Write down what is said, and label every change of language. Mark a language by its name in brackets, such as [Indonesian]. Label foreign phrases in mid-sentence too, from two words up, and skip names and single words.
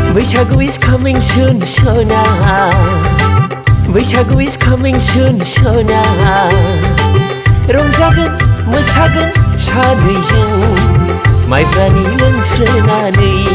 [Bodo] बैसागु [English] is coming soon [Bodo] सना बैसागु [English] is coming soon [Bodo] सना रंजागोन मोसागोन सानैजों माइब्रानि लोंस्रोनानै